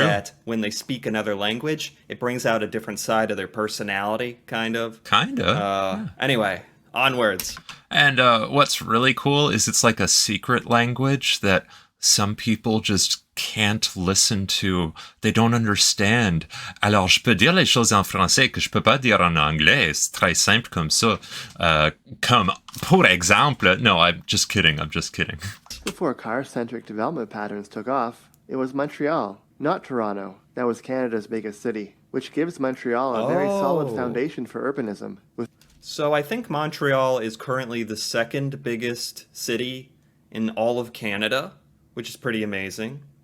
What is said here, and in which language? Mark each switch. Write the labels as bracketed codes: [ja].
[en] that when they speak another language, it brings out a different side of their personality, kind of. Kinda. Anyway, onwards. And what's really cool is it's like a secret language that some people just can't listen to. They don't understand. [fr] Alors, je peux dire les choses en français que je peux pas dire en anglais. C'est très simple comme ça. Comme, pour exemple... [en] No, I'm just kidding. before car-centric development patterns took off, it was Montreal, not Toronto, that was Canada's biggest city, which gives Montreal a very solid Oh. foundation for urbanism, with So I think Montreal is currently the second biggest city in all of Canada, which is pretty amazing.